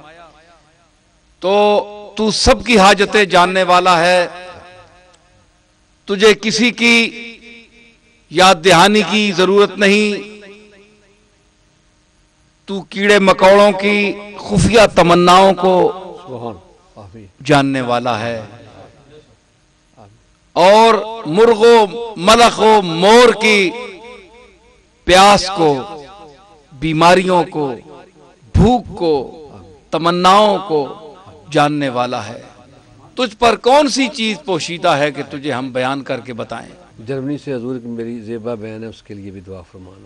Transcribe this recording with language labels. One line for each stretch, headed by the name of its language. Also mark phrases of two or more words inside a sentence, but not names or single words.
Urdu: تو سب کی حاجتیں جاننے والا ہے، تجھے کسی کی یاد دہانی کی ضرورت نہیں، تو کیڑے مکوڑوں کی خفیہ تمناؤں کو جاننے والا ہے، اور مرغ و ملخ و مور کی پیاس کو، بیماریوں کو، بھوک کو، تمناؤں کو جاننے والا ہے۔ تجھ پر کون سی چیز پوشیدہ ہے کہ تجھے ہم بیان کر کے بتائیں؟ جرمنی سے حضور کی میری زیبا بہن ہے، اس کے لیے بھی دعا فرمانا۔